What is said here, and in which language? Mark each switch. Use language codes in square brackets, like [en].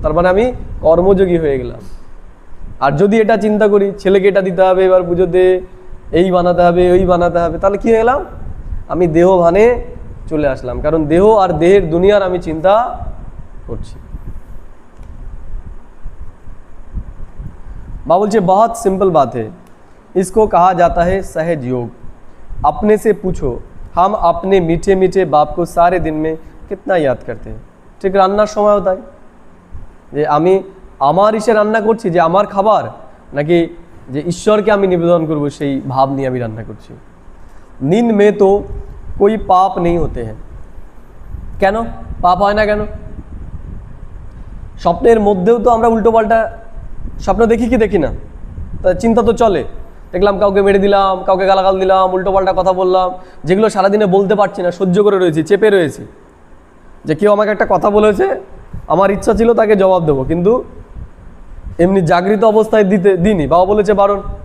[bn] তার মানে আমি কর্মযোগী হয়ে গেলাম। আর যদি এটা চিন্তা করি ছেলেকে এটা দিতে হবে, এবার পুজোতে এই বানাতে হবে, ওই বানাতে হবে, তাহলে কি হয়ে গেলাম? আমি দেহ ভানে চলে আসলাম, কারণ দেহ আর দেহের দুনিয়ার আমি চিন্তা করছি। [hi] बाबा बोलছে बहुत सिंपल बात है, इसको कहा जाता है सहज योग। अपने से पूछो, हम अपने मीठे मीठे बाप को सारे दिन में कितना याद करते हैं। [bn] ঠিক রান্নার সময় তাই যে আমি আমার ইসে রান্না করছি, যে আমার খাবার, নাকি যে ঈশ্বরকে আমি নিবেদন করব সেই ভাব নিয়ে আমি রান্না করছি। [hi] नींद में तो कोई पाप नहीं होते हैं। [bn] কেন পাপ হয় না কেন? স্বপ্নের মধ্যেও তো আমরা উল্টোপাল্টা স্বপ্ন দেখি কি দেখি না? তা চিন্তা তো চলে। দেখলাম কাউকে মেরে দিলাম, কাউকে গালাগাল দিলাম, উল্টোপাল্টা কথা বললাম, যেগুলো সারাদিনে বলতে পারছি না, সহ্য করে রয়েছি, চেপে রয়েছি। যে কেউ আমাকে একটা কথা বলেছে, আমার ইচ্ছা ছিল তাকে জবাব দেবো, কিন্তু এমনি জাগৃত অবস্থায় দিইনি, বাবা বলেছে বারণ।